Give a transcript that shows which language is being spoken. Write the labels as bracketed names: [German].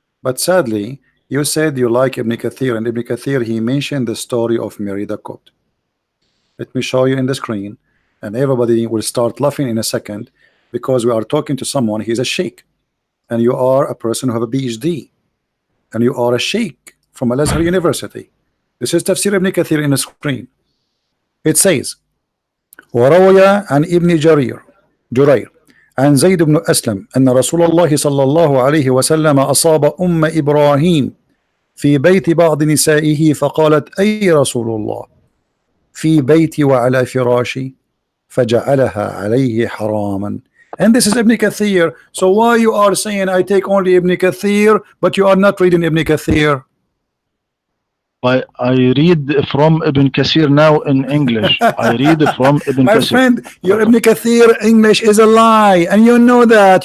[English] But sadly, you said you like Ibn Kathir, and Ibn Kathir, he mentioned the story of Mary the Copt. Let me show you in the screen, and everybody will start laughing in a second, because we are talking to someone, he's a sheikh, and you are a person who have a PhD, and you are a sheikh from Al-Azhar University. This is Tafsir Ibn Kathir in the screen. It says, [Arabic] وروي عن ابن جرير عن زيد بن أسلم أن رسول الله صلى الله عليه وسلم أصاب أم إبراهيم في بيت بعض نسائه فقالت أي رسول الله في بيتي وعلى فراشي فجعلها عليه حراما. [English] And this is Ibn Kathir. So why you are saying I take only Ibn Kathir, but you are not reading Ibn Kathir? I read from Ibn Kathir now in English. I read from Ibn My Kathir. friend, your Ibn Kathir English is a lie, and you know that.